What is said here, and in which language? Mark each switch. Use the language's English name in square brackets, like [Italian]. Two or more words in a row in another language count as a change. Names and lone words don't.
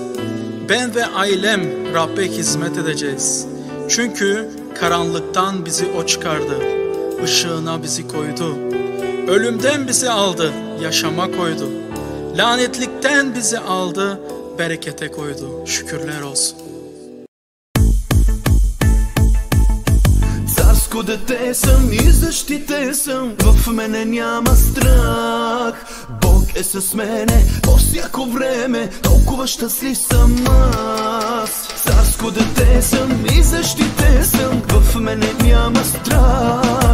[Turkish] Ben ve ailem Rabbe hizmet edeceğiz. Çünkü karanlıktan bizi o çıkardı, ışığına bizi koydu. Ölümden bizi aldı, yaşama koydu. Lanetlikten bizi aldı, berekete koydu. Şükürler olsun. [Bulgarian] Царско дете съм и защитен съм, в мене няма страх. Бог е с мене по всяко време, толкова щастлив съм аз. Царско дете съм и защитен съм, в мене няма страх.